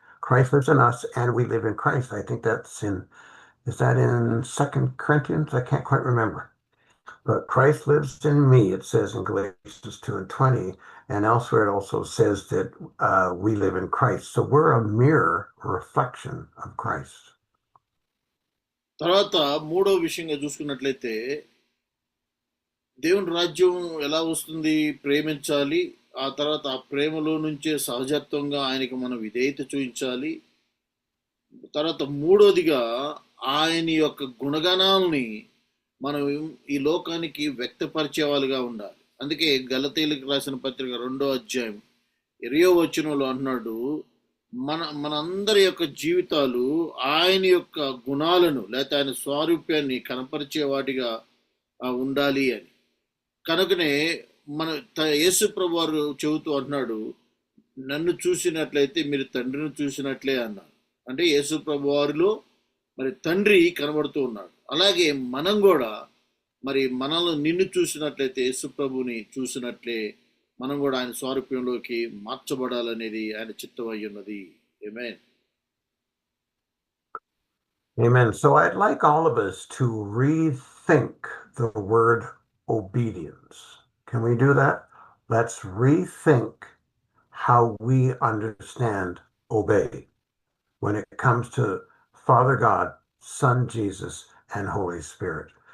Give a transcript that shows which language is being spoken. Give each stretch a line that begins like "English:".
English: Christ lives in us, and we live in Christ. I think that's is that in 2 Corinthians? I can't quite remember. But Christ lives in me, it says in Galatians 2:20, and elsewhere it also says that we live in Christ. So we're a mirror reflection of Christ.
Telugu: తర్వాత మూడో విషయంగా చూసుకున్నట్లయితే దేవుని రాజ్యం ఎలా వస్తుంది? ప్రేమించాలి. ఆ తర్వాత ఆ ప్రేమలో నుంచే సహజత్వంగా ఆయనకి మనం విధేయత చూపించాలి. తర్వాత మూడోదిగా ఆయన యొక్క గుణగణాలని మనం ఈ లోకానికి వ్యక్తపరిచేవాళ్ళుగా ఉండాలి. అందుకే గలతీయులకు రాసిన పత్రిక 2వ అధ్యాయం 20వ వచనంలో అంటున్నాడు, మనందరి యొక్క జీవితాలు ఆయన యొక్క గుణాలను లేకపోతే ఆయన స్వారూప్యాన్ని కనపరిచే వాటిగా ఉండాలి అని. కనుకనే మన యేసు ప్రభు వారు చెబుతూ అంటున్నాడు, నన్ను చూసినట్లయితే మీరు తండ్రిని చూసినట్లే అన్నాడు. అంటే యేసు ప్రభు వారిలో మరి తండ్రి కనబడుతూ ఉన్నాడు. అలాగే మనం కూడా మరి మనల్ని నిన్ను చూసినట్లయితే యేసు ప్రభుని చూసినట్లే మనం కూడా ఆయన స్వారూప్యంలోకి మార్చబడాలనేది ఆయన చిత్తం అయి ఉన్నది. ఆమేన్.
English: Amen. So I'd like all of us to rethink the word obedience. Can we do that? Let's rethink how we understand obey when it comes to Father God, Son Jesus, and Holy Spirit.